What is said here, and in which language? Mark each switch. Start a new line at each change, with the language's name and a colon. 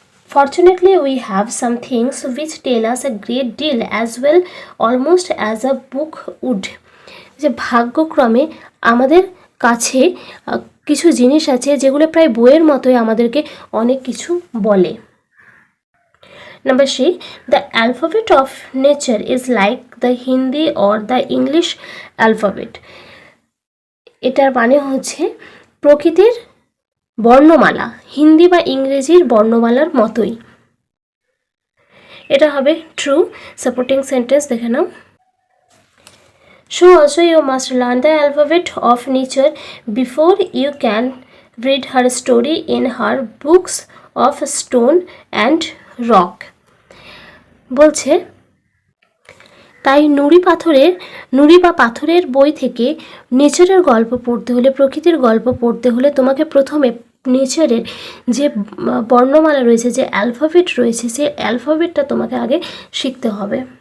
English: Fortunately we have some things which tell us a great deal as well almost as a book would.
Bangla: যে ভাগ্যক্রমে আমাদের কাছে কিছু জিনিস আছে যেগুলো প্রায় বইয়ের মতোই আমাদেরকে অনেক কিছু বলে।
English: Number 3, the alphabet of nature is like the Hindi or the English alphabet.
Bangla: এটার মানে হচ্ছে প্রকৃতির বর্ণমালা হিন্দি বা ইংরেজির বর্ণমালার মতোই। এটা হবে ট্রু। সাপোর্টিং সেন্টেন্স দেখে নাও।
English: So also you must learn the alphabet of nature before you can read her story in her books of stone and rock.
Bangla: বলছে তাই নুড়ি বা পাথরের বই থেকে নেচারের গল্প পড়তে হলে, প্রকৃতির গল্প পড়তে হলে তোমাকে প্রথমে নেচারের যে বর্ণমালা রয়েছে, যে অ্যালফাবেট রয়েছে, সেই অ্যালফাবেটটা তোমাকে আগে শিখতে হবে।